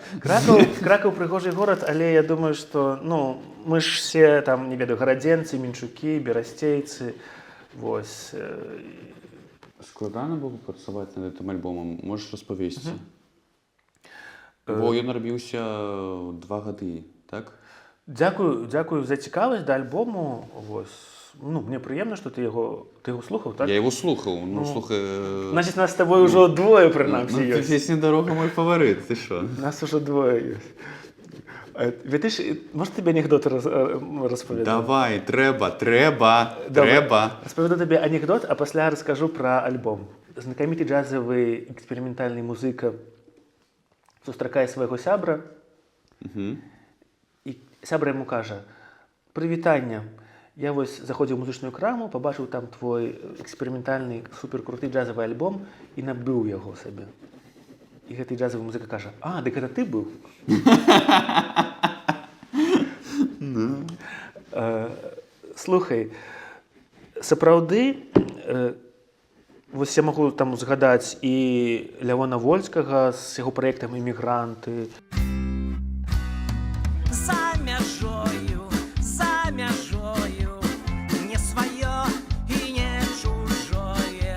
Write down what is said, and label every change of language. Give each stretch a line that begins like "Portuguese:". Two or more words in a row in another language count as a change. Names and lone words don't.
Belarusian: Так, Кракаў прыгожы горад, але я думаю, што, мы ж все там, не ведаю, гарадзенцы, мінчукі, берасцейцы, вось. Складана было працаваць над гэтым альбомам? Можаш распавесці? Бо ён рабіўся 2 гады, так? Дзякую за цікавасць да альбому, вось.
Ukrainian: ну, мне приємно, що ти його слухав, так?
Russian: Я его слухал. Ну, слухай...
Ukrainian: Значить, нас з тобою вже двоє, принаймні, є.
Russian: Песня «Дорога» мой фаворит, ты что?
Ukrainian: Нас уже двоє є. Вітиш, може тобі анекдот розповідати? Давай, треба. Розповіду тобі анекдот, а після розкажу про альбом. Знакомитий джазовий експериментальний музика зустрічає свого сябра, і сябра йому каже: «Привітання, я ось заходив в музичну краму, побачив там твій експериментальний суперкрутий джазовий альбом і набив його собі». І гэты джазовий музика каже: «А, дик це ти був?»
Belarusian: Слухай, сапраўды, вось я магу там згадаць і Лявона Вольскага з яго праектам «Іммігранты». За мяжою, не сваё і не чужое.